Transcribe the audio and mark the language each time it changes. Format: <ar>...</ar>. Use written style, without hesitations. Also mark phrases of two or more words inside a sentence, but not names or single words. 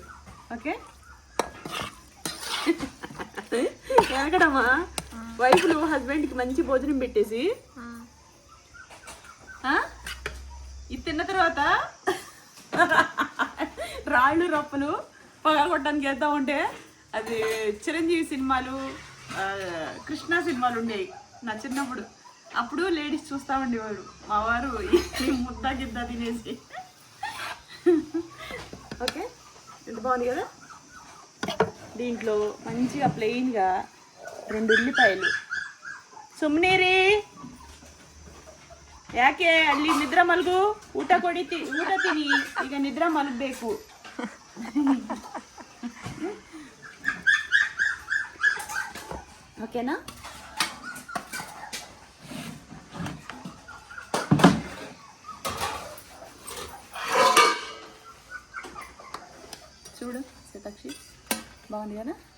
<te>ఓకే వెనకడమ్మా వైఫ్లు హస్బెండ్కి మంచి భోజనం పెట్టేసి ఇది తిన్న తర్వాత రాళ్ళు రప్పలు పగలగొట్టడానికి వెళ్తా ఉంటే అది చిరంజీవి సినిమాలు కృష్ణ సినిమాలు ఉండేవి నా చిన్నప్పుడు. అప్పుడు లేడీస్ చూస్తూ ఉండేవాడు మా వారు ముద్ద గిద్ద తినేసి. ఓకే ఎంత బాగుంది కదా. దీంట్లో మంచిగా ప్లెయిన్గా 2 ఉల్లిపాయలు.</te> <kn>ಸುಮ್ಮನಿರಿ, ಯಾಕೆ ಅಲ್ಲಿ ನಿದ್ರೆ ಮಲಗು, ಊಟ ಊಟ ತಿನ್ನಿ, ಈಗ ನಿದ್ರೆ ಮಲಗಬೇಕು.</kn> <te>ఓకేనా? చూడు శతాక్షి బాగుంది కదా.</te>